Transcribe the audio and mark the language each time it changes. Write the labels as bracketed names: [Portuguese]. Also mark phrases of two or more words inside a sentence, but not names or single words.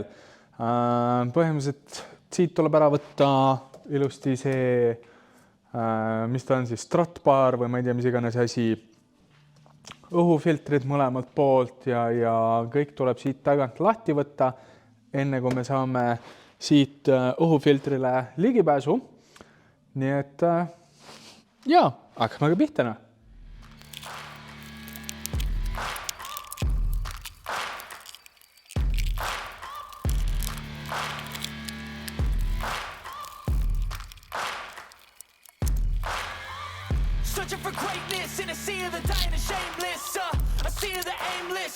[Estonian] Põhimõtteliselt siit tuleb ära võtta ilusti see, mis ta on siis, stratbaar või ma ei tea, mis iganes asi, õhufiltrid mõlemalt poolt ja kõik tuleb siit tagant lahti võtta, enne kui me saame siit õhufiltrile ligipääsu. Nii et jaa, hakkame ka pihta. [English] Searching for greatness in a sea of the dying and shameless, a sea of the aimless.